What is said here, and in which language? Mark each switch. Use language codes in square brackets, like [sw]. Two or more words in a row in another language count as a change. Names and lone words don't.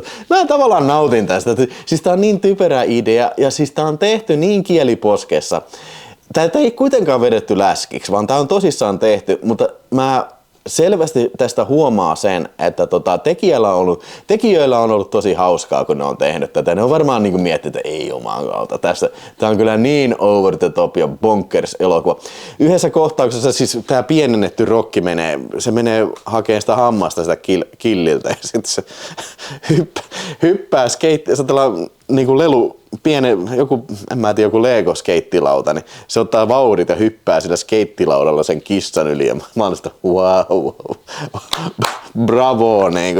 [fi] Mä tavallaan nautin tästä. Siis tää on niin typerä idea ja siis tää on tehty niin kieliposkessa. Tätä ei kuitenkaan vedetty läskiksi, vaan tää on tosissaan tehty, mutta selvästi tästä huomaa sen, että tekijöillä on ollut tosi hauskaa, kun ne on tehnyt tätä. Ne on varmaan niin miettinyt, että ei jumalauta, tämä on kyllä niin [en] over the top [fi] ja bonkers elokuva. Yhdessä kohtauksessa siis tämä pienennetty Rokki menee hakemaan sitä hammasta sitä killiltä ja sitten se hyppää skeitti, se on niinku lelu, joku Lego-skeittilauta, niin se ottaa vauhdit ja hyppää sillä skeittilaudalla sen kissan yli ja mä oon sitä [en] wow, bravo, [fi] niinku.